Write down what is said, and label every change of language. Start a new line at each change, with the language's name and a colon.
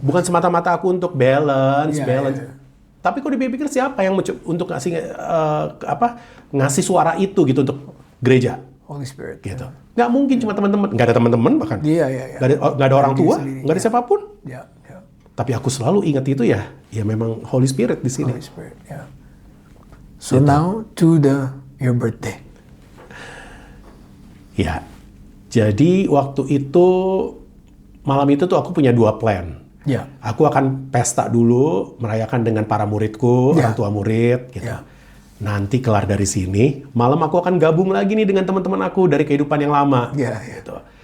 Indonesian: Bukan semata-mata aku untuk balance. Tapi kalau dipikir siapa yang untuk ngasih suara itu gitu untuk gereja?
English: Holy Spirit.
Indonesian: Gitu. Nggak mungkin cuma teman-teman, nggak ada teman-teman bahkan. Nggak ada orang tua, nggak ada siapapun. Tapi aku selalu ingat itu ya memang Holy Spirit di sini.
English: Holy Spirit, So now to your birthday.
Indonesian: Ya, jadi waktu itu malam itu tuh aku punya 2 plan. Aku akan pesta dulu, merayakan dengan para muridku, orang tua murid, gitu. Nanti kelar dari sini, malam aku akan gabung lagi nih dengan teman-teman aku dari kehidupan yang lama. Gitu.